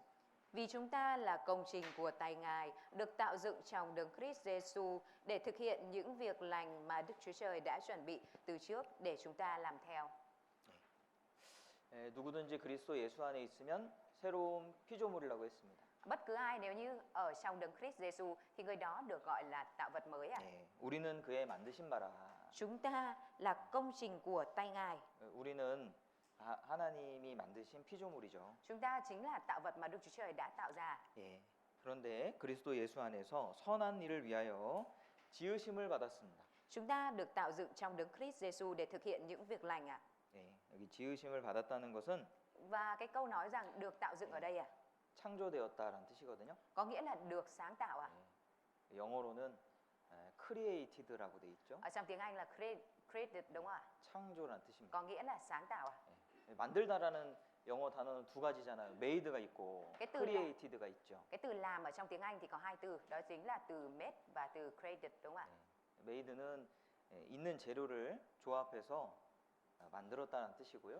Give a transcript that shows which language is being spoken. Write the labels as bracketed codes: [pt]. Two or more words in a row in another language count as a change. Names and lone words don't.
[vi] Vì chúng ta là công trình của tay Ngài, được tạo dựng trong đấng Christ Giêsu để thực hiện những việc lành mà Đức Chúa Trời đã chuẩn bị từ trước để chúng ta làm theo. [ko] 누구든지 그리스도 예수 안에 있으면 새로운 피조물이라고 했습니다. [vi] Bất cứ ai nếu như ở trong đấng Christ Giêsu thì người đó được gọi là tạo vật mới ạ. [ko] 예, 우리는 그의 만드신 바라. [vi] Chúng ta là công trình của tay Ngài. [ko] 우리는 하나님이 만드신 피조물이죠. [vi] Chúng ta chính là tạo vật mà Đức Chúa Trời đã tạo ra. [ko] 예. 그런데 그리스도 예수 안에서 선한 일을 위하여 지으심을 받았습니다. [vi] Chúng ta được tạo dựng trong đấng Christ Giêsu để thực hiện những việc lành ạ. [ko] 예, 여기 지으심을 받았다는 것은 [vi] Và cái câu nói rằng được tạo dựng ở đây [ko] 창조되었다라는 뜻이거든요. [vi] có nghĩa là được sáng tạo ạ. [ko] 예. 영어로는 created라고 돼 있죠. [vi] Ở trong tiếng Anh là created đúng không ạ? [ko] 창조라는 뜻입니다. [vi] Có nghĩa là sáng tạo ạ. [ko] 예. 만들다라는 영어 단어는 두 가지잖아요. made가 있고 [vi] cái từ [ko] created가 있죠. [vi] Cái từ làm ở trong tiếng Anh thì có hai từ, đó chính là từ made và từ created đúng không ạ? [ko] 예. made는 있는 재료를 조합해서 만들었다는 뜻이고요.